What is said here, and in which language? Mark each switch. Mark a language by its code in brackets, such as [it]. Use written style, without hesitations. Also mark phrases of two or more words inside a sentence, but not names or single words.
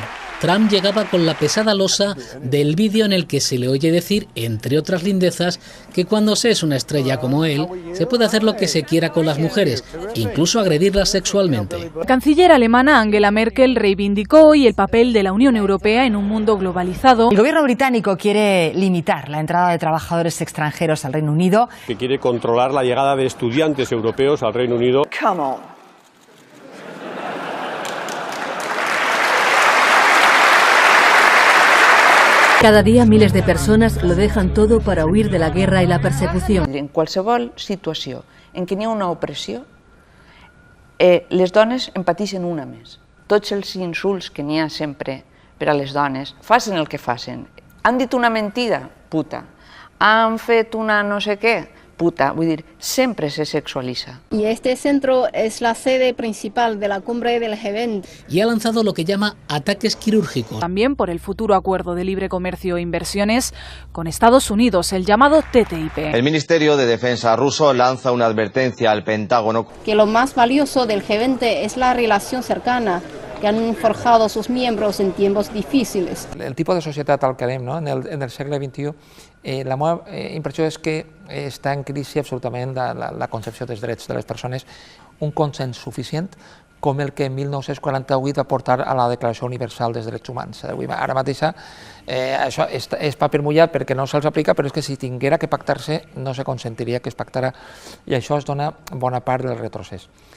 [es] Trump llegaba con la pesada losa del vídeo en el que se le oye decir, entre otras lindezas, que cuando se es una estrella como él, se puede hacer lo que se quiera con las mujeres, incluso agredirlas sexualmente. La canciller alemana Angela Merkel reivindicó hoy el papel de la Unión Europea en un mundo globalizado. El gobierno británico quiere limitar la entrada de trabajadores extranjeros al Reino Unido. Que quiere controlar la llegada de estudiantes europeos al Reino Unido. [en] Come on. [es] Cada día miles de personas lo dejan todo para huir de la guerra y la persecución. [ca] En qualsevol situació en què n'hi ha una opressió, les dones en pateixen una més. Tots els insults que n'hi ha sempre per a les dones, facin el que facin. Han dit una mentida? Puta. Han fet una no sé què? Puta. Vull dir, sempre se sexualiza. [es] Y este centro es la sede principal de la cumbre del G20. Y ha lanzado lo que llama ataques quirúrgicos. También por el futuro acuerdo de libre comercio e inversiones con Estados Unidos, el llamado TTIP. El Ministerio de Defensa ruso lanza una advertencia al Pentágono. Que lo más valioso del G20 es la relación cercana que han forjado sus miembros en tiempos difíciles. [ca] El tipus de societat al que anem, no? en el segle XXI, la meva impressió és que està en crisi absolutament la concepció dels drets de les persones, un consens suficient com el que en 1948 va portar a la Declaració Universal dels Drets Humans. Ara mateix això és paper mullat perquè no se'ls aplica, però és que si tinguera que pactar-se no se consentiria que es pactara, i això es dona bona part del retrocés.